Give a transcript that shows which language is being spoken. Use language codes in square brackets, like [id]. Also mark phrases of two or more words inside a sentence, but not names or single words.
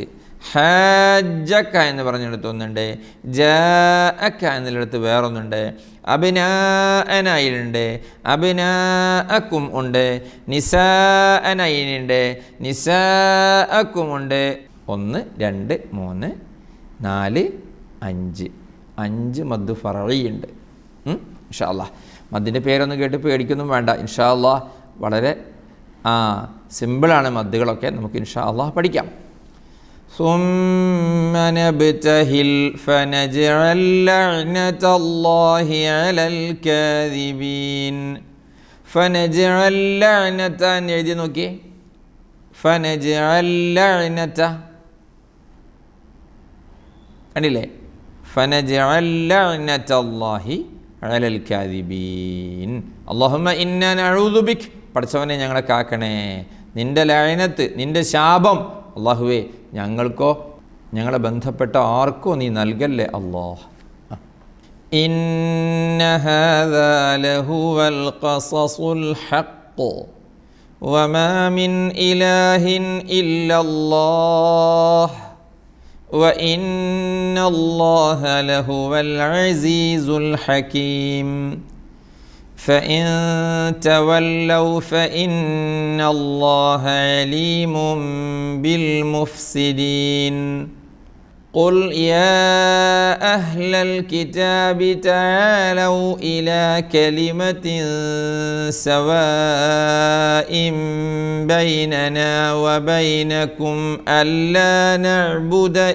[ml] ഹാജക്ക എന്ന് പറഞ്ഞെടുത്തൊന്നുണ്ട്, ജാഅക എന്നുള്ളിടത്ത് വേറൊന്നുണ്ട്, അബ്നാഅനയിലുണ്ട്, അബ്നാഅകും ഉണ്ട്, നിസാഅനയിലുണ്ട്, നിസാഅകും ഉണ്ട്. 1 2 3 4 5 5 മദ്ദ് ഫറഈയുണ്ട്. [ar] إن شاء الله [ml] മദ്ദിൻ്റെ പേരൊന്നും കേട്ട് പേടിക്കൊന്നും വേണ്ട. [ar] إن شاء الله [ml] വളരെ സിമ്പിളാണ് മദ്ദുകളൊക്കെ. നമുക്ക് [ar] إن شاء الله [ml] പഠിക്കാം. [ar] ثم نبتهل فنجعل لعنة الله على الكاذبين. فنجعل لعنة [ml] എഴുതി നോക്കിയേ. [ar] فنجعل لعنة കണ്ടില്ലേ? فنجعل لعنة الله على الكاذبين. اللهم إنا نعوذ بك, [ml] പഠിച്ചവനെ ഞങ്ങളെ കാക്കണേ, നിൻ്റെ ലഅനത്ത്, നിൻ്റെ ശാപം അല്ലാഹുവേ ഞങ്ങൾക്കോ ഞങ്ങളെ ബന്ധപ്പെട്ട ആർക്കോ നീ നൽകല്ലേ അല്ലാഹ്. [ar] إن هذا لهو القصص الحق وما من إله إلا الله وإن الله لهو العزيز الحكيم. فإن تولوا فإن الله عليم بالمفسدين. قل يا أهل الكتاب تعالوا إلى كلمة سواء بيننا وبينكم ألا نعبد